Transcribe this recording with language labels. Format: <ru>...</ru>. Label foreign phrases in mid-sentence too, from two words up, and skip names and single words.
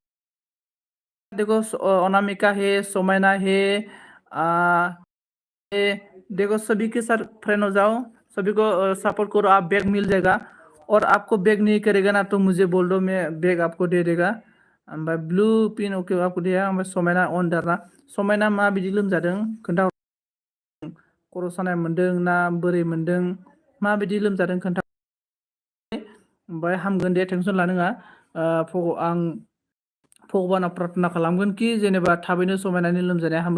<hi>देखो अनामिका है, सोमैना है, देखो सभी के साथ फ्रेंड हो जाओ, सभी को सपोर्ट करो, आप बैग मिल जाएगा। और आपको बैग नहीं करेगा ना तो मुझे बोल दो, मैं बैग आपको दे देगा। ओमफ्राय</hi> <en>blue pin okay</en> <hi>आपको दिया।</hi> <brx>ओमफ्राय समायना अन दारना, समायना मा बिदि लोमजादों खोन्था, खर' सानाय मोन्दों ना बोरै मोन्दों, माबायदि लोमजादों खोन्था। ओमफ्राय हामगोन दे, टेनसन लानाङा। आं भगबानाव प्रार्थना खालामगोन कि जेनेबा थाबैनो समायनानि लोमजानाया हामो।</brx>